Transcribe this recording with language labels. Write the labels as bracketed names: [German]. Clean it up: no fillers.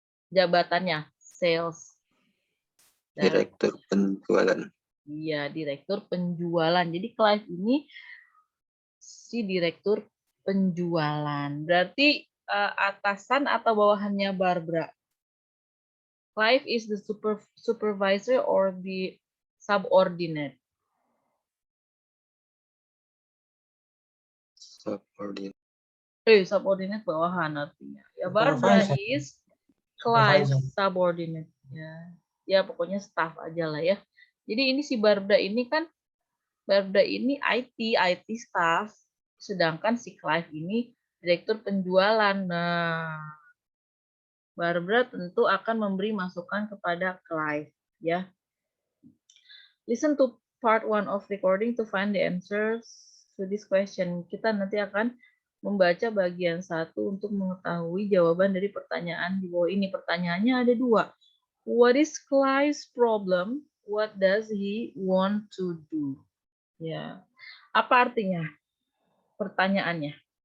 [Indonesian] Jabatannya sales. Direktur penjualan. Iya, direktur penjualan. Jadi Clive ini si direktur penjualan. Berarti atasan atau bawahannya Barbara? [English] Clive is the supervisor or the subordinate? Subordinate. [Indonesian] Subordinate bawahan artinya. [English] Ya, Barbara is Clive subordinate. [Indonesian] Ya pokoknya staff aja lah ya. Jadi ini si Barbara ini kan, Barbara ini IT staff, sedangkan si Clive ini direktur penjualan. Nah, Barbara tentu akan memberi masukan kepada Clive, ya. [English] Listen to part 1 of recording to find the answers to this question. [Indonesian] Kita nanti akan membaca bagian 1 untuk mengetahui jawaban dari pertanyaan di bawah ini. Pertanyaannya ada 2. [English] What is Clive's problem? What does he want to do? Ya. [Indonesian] Apa artinya pertanyaannya?